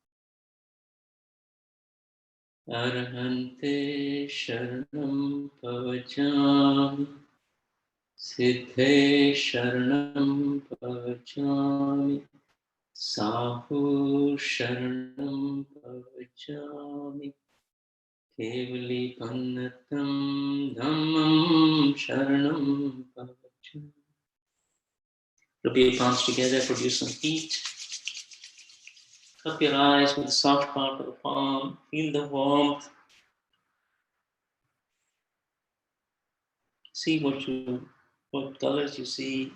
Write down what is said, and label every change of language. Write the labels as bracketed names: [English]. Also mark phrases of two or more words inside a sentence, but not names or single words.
[Prakrit languages] Arahante Sharanam Pavachami Siddhe Sharanam Pavachami Sahu Sharanam Pavachami Kevali Pannatam Dhammam Sharanam Pavachami. [English] Rub your palms together, produce some heat. Cup your eyes with the soft part of the palm. Feel the warmth. See what colors you see.